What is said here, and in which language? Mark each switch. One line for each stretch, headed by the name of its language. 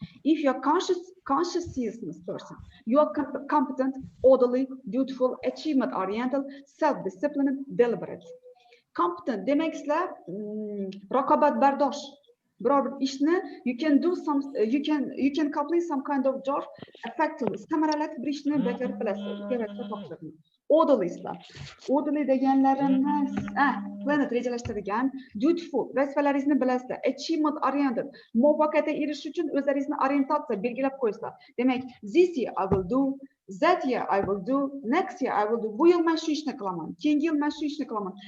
English: If you are conscientious person, you are competent, orderly, dutiful, achievement-oriented, self-disciplined, deliberate.
Uzbek: Competent demak sizlar raqobatbardosh. Biror bir ishni
English: you can complete some kind of job effectively.
Uzbek: Samarali bir ishni bajarib bilasiz. Orderly'sizlar. Orderly deganlarimni planet rejalashtirgan, dutiful, vazifalaringizni bilasizlar, achievement oriented, muvaffaqiyatga erishish uchun o'zlaringizni orientatsiya belgilab qo'yasizlar. Demak,
English: this year I will do, that year I will do, next year I will do.
Uzbek: Bu yil men shu ishni qilaman, keyingi yil men shu ishni qilaman.